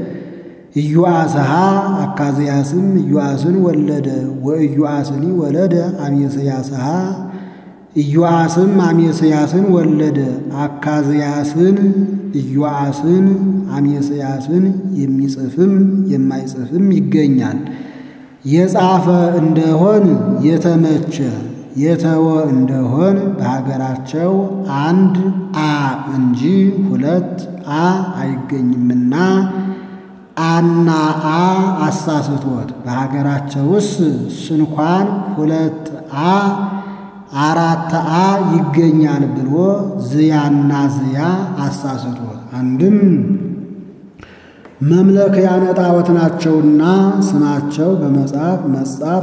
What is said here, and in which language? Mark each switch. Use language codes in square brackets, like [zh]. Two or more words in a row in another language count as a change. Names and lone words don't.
[am] ኢዮአስሃ አካዝያስም ኢዮአስን ወለደ። [gez] ወኢዮአስኒ ወለደ አሜስያስሃ [am] ኢዮአስም አሜስያስን ወለደ። አካዝያስን ኢዮአስን አሜስያስን የሚጽፍም የማይጽፍም ይገኛል። የጻፈ እንደሆን የተመቸ የተወ እንደሆን በሀገራቸው አንድ አ እንጂ ሁለት አ አይገኝምና አና አ አሳስቶት በሀገራቸውስ ስንኳን ሁለት አ አራት አ ይገኛል ብሎ ዝያና ዝያ አሳስቶት። አንድም መምለኪያነ ጣዖት ናቸውና ስማቸው በመጽሐፍ መጻፍ